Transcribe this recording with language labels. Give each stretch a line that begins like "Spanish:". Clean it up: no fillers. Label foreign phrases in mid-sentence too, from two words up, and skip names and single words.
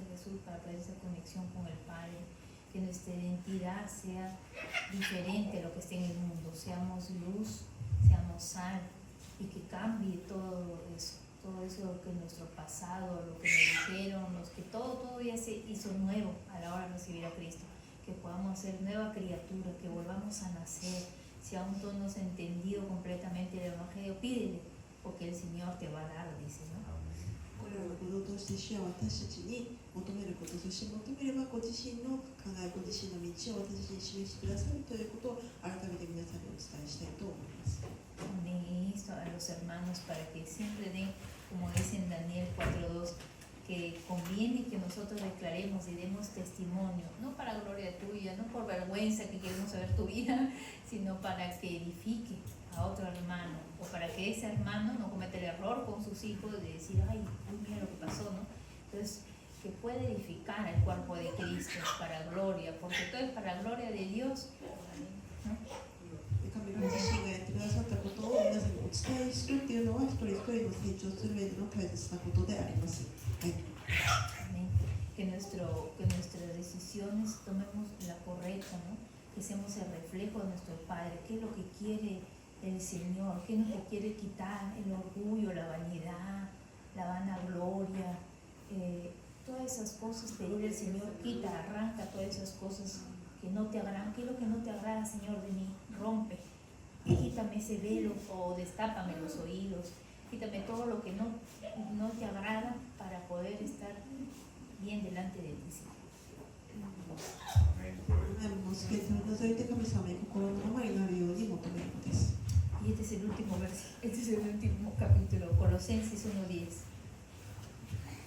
Spanish: a Jesús para poder hacer conexión con el Padre, que nuestra identidad sea diferente a lo que esté en el mundo, seamos luz, seamos sal, y que cambie todo eso que nuestro pasado, lo que nos dijeron, que todo ya se hizo nuevo a la hora de recibir a Cristo, que podamos ser nueva criatura, que volvamos a nacer. Si aún tú no has entendido completamente el Evangelio, pídele, porque el Señor te va a dar, dice, ¿no?
Japanese: これらのことを通して主は私たちに求めること、そして求めればご自身の考え、ご自身の道を私たちに示してくださるということを改めて皆さんにお伝えしたいと思います。
Spanish: También insto a los hermanos para que siempre den, como dice en Daniel 4:2, que conviene que nosotros declaremos y demos testimonio, no para gloria tuya, no por vergüenza que queremos saber tu vida, sino para que edifique a otro hermano, o para que ese hermano no cometa el error con sus hijos de decir, ay, mira lo que pasó, ¿no? Entonces, que puede edificar el cuerpo de Cristo para gloria, porque todo es para gloria de Dios, ¿no?
Japanese: 神がご自身がやってくださったことを皆さんにお伝えするっていうのは一人一人の成長する上での大切なことであります。はい。
Spanish: Amén. Que nuestras decisiones tomemos la correcta, ¿no? Que seamos el reflejo de nuestro Padre. ¿Qué es lo que quiere el Señor? ¿Qué es lo que quiere quitar? El orgullo, la vanidad, la vanagloria, todas esas cosas. Pedirle al Señor, quita, arranca todas esas cosas que no te agradan. ¿Qué es lo que no te agrada, Señor, de mí? Rompe. Quítame ese velo o destápame los oídos. Quítame todo lo que no te agrada para poder estar bien delante de ti.
Japanese: もうすべてを除いて神様に心のままになるように求めるのです。
Spanish: Y este es el último capítulo, Colosenses 1:10.